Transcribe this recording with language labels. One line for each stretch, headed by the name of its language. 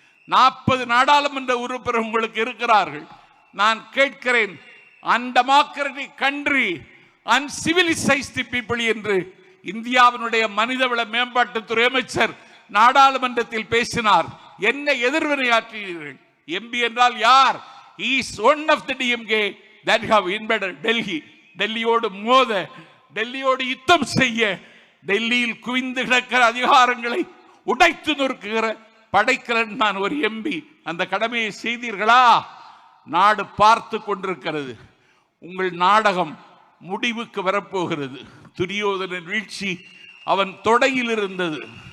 Tamil: 40 நாடாளுமன்ற உறுப்பினர் உங்களுக்கு இருக்கிறார்கள். நான் கேட்கிறேன்,
English: undemocratic country, uncivilised people
Tamil: என்று இந்தியாவினுடைய மனிதவள மேம்பாட்டுத்துறை அமைச்சர் நாடாளுமன்றத்தில் பேசினார். என்ன எதிர்வினையாற்றினீர்கள்? எம்பி என்றால் யார்?
English: He is one of the DMK that have invaded Delhi.
Tamil: டெல்லியோடு மோத, டெல்லியோடு யுத்தம் செய்ய, டெல்லியில் குவிந்து கிடக்கிற அதிகாரங்களை உடைத்து நொறுக்குகிற படைக்கலன் நான் ஒரு எம்பி. அந்த கடமையை செய்தீர்களா? நாடு பார்த்து கொண்டிருக்கிறது. உங்கள் நாடகம் முடிவுக்கு வரப்போகிறது. துரியோதனன் வீழ்ச்சி அவன் தொடையில் இருந்தது.